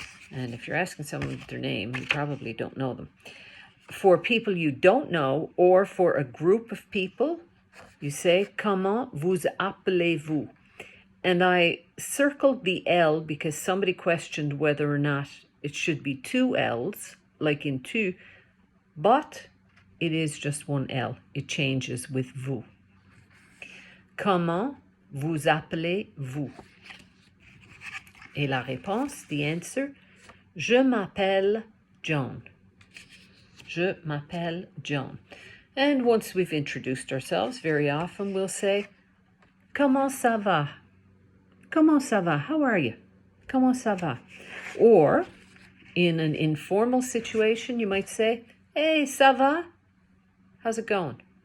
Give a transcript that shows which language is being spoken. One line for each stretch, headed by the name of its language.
English: And if you're asking someone their name, you probably don't know them. For people you don't know, or for a group of people, you say,
French: comment vous appelez-vous?
English: And I circled the L because somebody questioned whether or not it should be two L's, like in tu, but it is just one L. It changes with vous.
French: Comment vous appelez-vous? Et la réponse,
English: the answer,
French: je m'appelle John. Je m'appelle John.
English: And once we've introduced ourselves, very often we'll say,
French: comment ça va? Comment ça va?
English: How are you?
French: Comment ça va?
English: Or, in an informal situation, you might say, hey,
French: ça va?
English: How's it going?